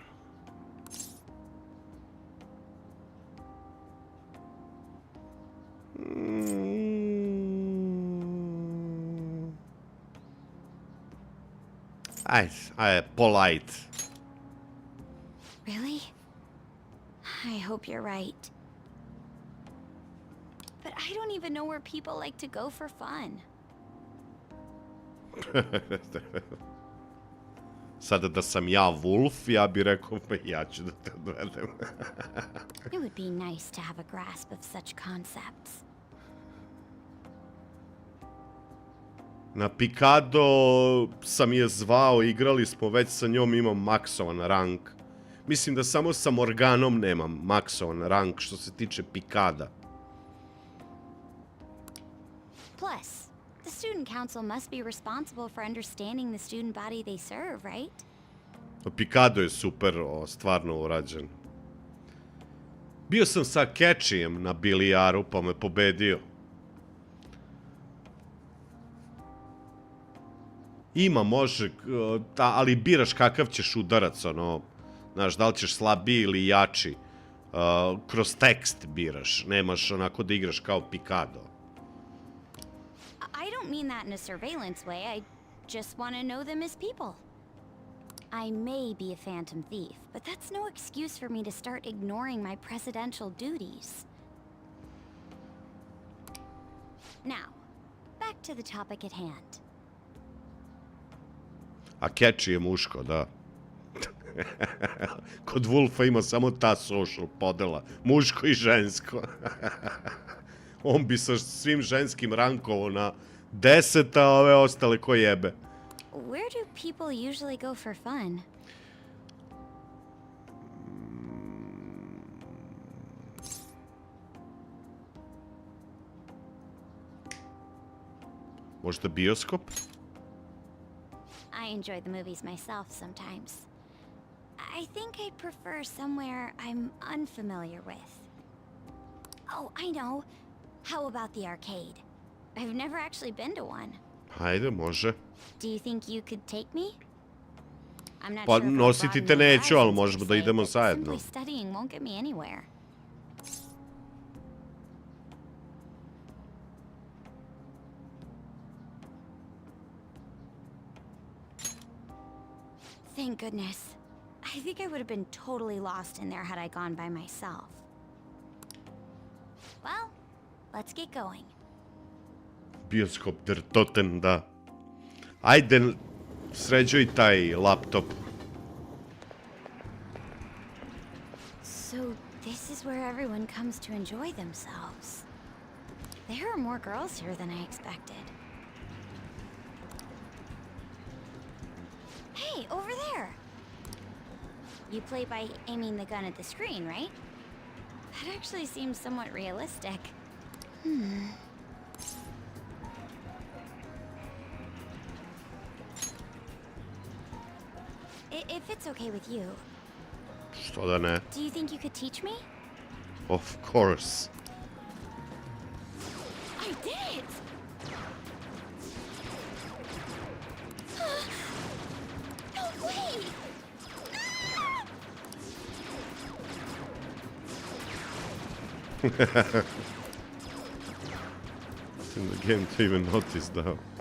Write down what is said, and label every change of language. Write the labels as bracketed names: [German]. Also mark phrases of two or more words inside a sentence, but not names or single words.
[English] I polite. Really? I hope you're right. But I don't even know where people like to go for fun. [Serbian] Sada da sam ja Wolf, ja bi rekao pa ja ću da te odvedem. [English] It would be nice to have a grasp of such concepts. [Serbian] Na Pikado sam je zvao, igrali smo već sa njom, imam maksovan rank. Mislim da samo sa Morganom nemam maksovan rank što se tiče Pikada. [English] Plus, the student council must be responsible for understanding the student body they serve, right? [Serbian] Pikado je super, stvarno urađen. Bio sam sa Kečijem na bilijaru, pa me pobedio. Ima, može, ali biraš kakav ćeš udarac, ono, znaš, da li ćeš slabiji ili jači. Kroz tekst biraš, nemaš onako da igraš kao Pikado. [English] I don't mean that in a surveillance way, I just want to know them as people. I may be a phantom thief, but that's no excuse for me to start ignoring my presidential duties. Now, back to the topic at hand. [Serbian] A Keči je muško, da. Kod Wolfa ima samo ta social podela. Muško i žensko. On bi sa svim ženskim rankovo na 10, a ove ostale ko jebe. [English] Where do people usually go for fun? [Serbian] Možda bioskop? [English] I enjoy the movies myself sometimes. I think I'd prefer somewhere I'm unfamiliar with. Oh, I know. How about the arcade? I've never actually been to one. [Serbian] Hajde, može. [English] Do you think you could take me? I'm not [Serbian] Pa [English] sure if I'll [Serbian] nositi [English] broaden [Serbian] te [English] my [Serbian] neću, ali [English] horizons [Serbian] možemo [English] per [Serbian] da se, idemo [English] but [Serbian] zajedno. [English] simply studying won't get me anywhere. Thank goodness. I think I would have been totally lost in there had I gone by myself. Well, let's get going. [Serbian] Bioskop der Toten, da. Ajde, sređuj taj laptop. [English] So this is where everyone comes to enjoy themselves. There are more girls here than I expected. Hey, over there! You play by aiming the gun at the screen, right? That actually seems somewhat realistic. If it's okay with you, [Serbian] Što da ne? [English] do you think you could teach me? Of course. I did it! No way! It's in the game to even notice though.